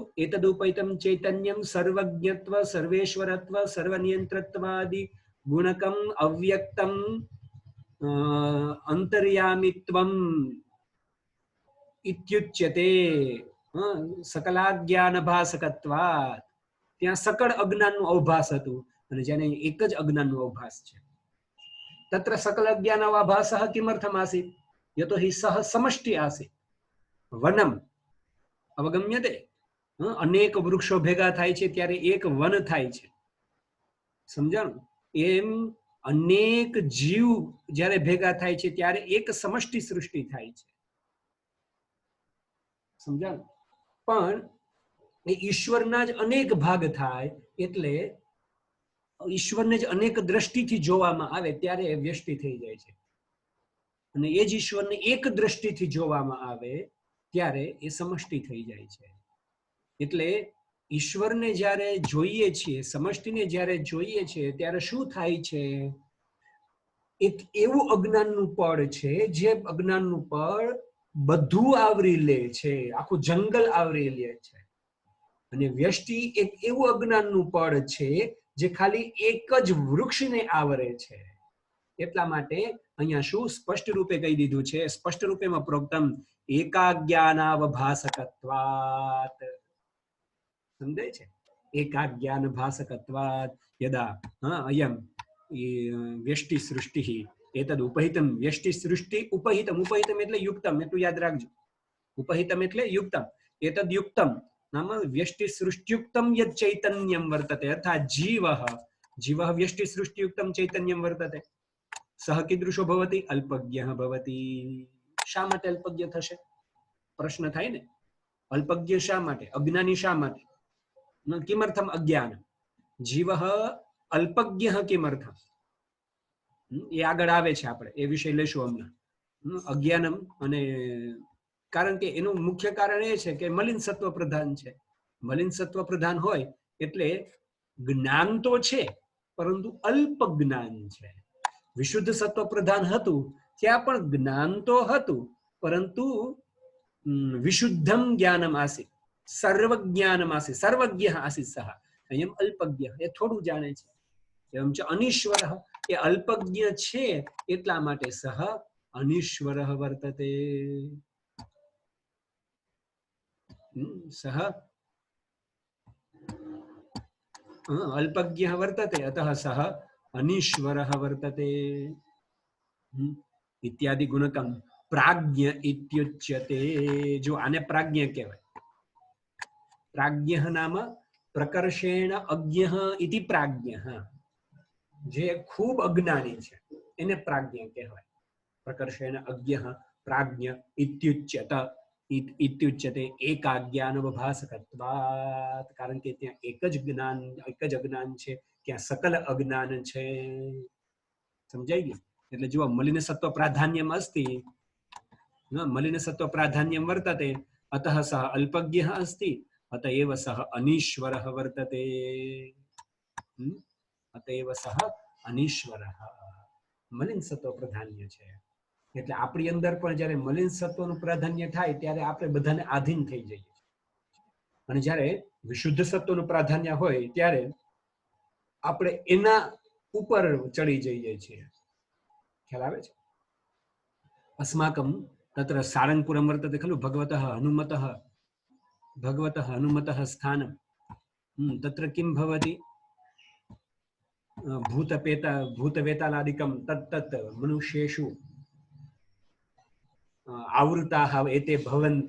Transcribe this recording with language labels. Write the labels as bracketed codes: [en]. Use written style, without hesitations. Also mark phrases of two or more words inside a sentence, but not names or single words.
[sa] एतदुपैतं चैतन्यं सर्वज्ञत्व सर्वेश्वरत्व सर्वनियंत्रत्वादि गुणकम् अव्यक्तम् अंतर्यामित्वम् इत्युच्यते। [gu] सकलाज्ञानभासकत्वात् ત્યાં सकल अज्ञानનું अवभास હતું અને જેને એક જ અજ્ઞાનનું અવભાસ છે। [sa] तत्र सकल अज्ञानाभासः किमर्थमासीत्? यतोहि सः समष्टि आसीत्। वनम् अवगम्यते? [gu] અનેક વૃક્ષો ભેગા થાય છે ત્યારે એક વન થાય છે। સમજાણું? એમ અનેક જીવ જ્યારે ભેગા થાય છે ત્યારે એક સમષ્ટિ સૃષ્ટિ થાય છે। સમજાણું? પણ ઈશ્વરના જ અનેક ભાગ થાય એટલે ઈશ્વરને જ અનેક દૃષ્ટિથી જોવામાં આવે ત્યારે વ્યષ્ટિ થઈ જાય છે અને એ જ ઈશ્વરને એક દ્રષ્ટિથી જોવામાં આવે ત્યારે એ સમષ્ટિ થઈ જાય છે। એટલે ઈશ્વરને જ્યારે જોઈએ છીએ, સમષ્ટિને જ્યારે જોઈએ છીએ ત્યારે શું થાય છે? એક એવું અજ્ઞાનનું પડ છે જે અજ્ઞાનનું પડ બધું આવરી લે છે, આખું જંગલ આવરી લે છે। અને વ્યષ્ટિ એક એવું અજ્ઞાનનું પડ છે જે ખાલી એક જ વૃક્ષને આવરે છે। એટલા માટે અહીંયા શું સ્પષ્ટ રૂપે કહી દીધું છે? સ્પષ્ટ રૂપેમાં [sa] प्रोक्तम एकाज्ञानावभासकत्वात। [gu] સમજાય છે? [sa] एकाज्ञानभासकत्वात् यदा अयं व्यष्टि सृष्टि एतद् उपहितं व्यष्टि सृष्टि उपहितम् उपहितम् एटले युक्तम् [gu] एटલું યાદ રાખજો। [sa] उपहितम् एटले युक्तम्। एतद् युक्तम् नाम व्यष्टि सृष्टियुक्तं यत् चैतन्यं वर्तते अर्थात् जीवः जीवः व्यष्टि सृष्टियुक्तं चैतन्यं वर्तते। सः कीदृशो भवति? अल्पज्ञः भवति। [gu] શા માટે અલ્પજ્ઞ થશે? પ્રશ્ન થાય ને। अल्पज्ञ शा माटे? अज्ञानी शा माटे? [sa] किमर्थम अज्ञान? जीवः अल्पज्ञः किमर्थम? [gu] ये આગળ આવે છે, આપણે એ વિષય લેશું હમણાં। અજ્ઞાનમ અને કારણ કે એનું મુખ્ય કારણ એ છે કે મલિન સત્વ પ્રધાન છે। મલિન સત્વ પ્રધાન હોય એટલે જ્ઞાન તો છે પરંતુ અલ્પ જ્ઞાન છે। વિશુદ્ધ સત્વ પ્રધાન હતું ત્યાં પણ જ્ઞાન તો હતું પરંતુ [sa] विशुद्धम ज्ञानम आसीत, सर्वज्ञानम आसीत, सर्वज्ञ आसीत सह। [gu] અયમ અલ્પજ્ઞ એ થોડું જાણે છે। એમ છે અનીશ્વરઃ એ અલ્પજ્ઞ છે એટલા માટે [sa] सह अनीश्वरः वर्तते। સહ अल्पज्ञः वर्तते अतः सः अनीश्वरः वर्तते इत्यादि गुणकं प्राज्ञ इत्युच्यते। [gu] જો આને પ્રાજ્ઞ કહેવાય। [sa] प्राज्ञः नाम प्रकर्षेण अज्ञः इति प्राज्ञः। [gu] જે ખૂબ અજ્ઞાની છે એને પ્રાજ્ઞ કહેવાય। [sa] प्रकर्षेण अज्ञः प्राज्ञ इत्युच्यते इत्युच्यते एकाज्ञानवभासकत्वात्। [gu] કારણ કે ત્યાં એક જ જ્ઞાન, એક જ અજ્ઞાન છે, ત્યાં સકલ અજ્ઞાન છે। સમજાઈ ગયું? એટલે જો [sa] मलिन सत्व प्राधान्यम अस्ति, मलिन सत्व प्राधान्यम वर्तते अतः सह अल्पज्ञः अस्ति अतएव सः अनीश्वरः वर्तते। अतएव सः अनीश्वरः। [gu] મલિન સત્વ પ્રાધાન્ય છે એટલે આપણી અંદર પણ જ્યારે મલિન સત્વનું પ્રાધાન્ય થાય ત્યારે આપણે બધાને આધીન થઈ જઈએ છીએ અને જ્યારે વિશુદ્ધ સત્વનું પ્રાધાન્ય હોય ત્યારે આપણે એના ઉપર ચડી જઈએ છીએ। ખ્યાલ આવે છે? [sa] अस्माकं तत्र सारंगपुरं वर्तते खलु भगवतः हनुमतः स्थानं। तत्र किं भवति? भूतवेतालादिकं तत्तत् मनुष्येषु आवृताः एते भवन्ति।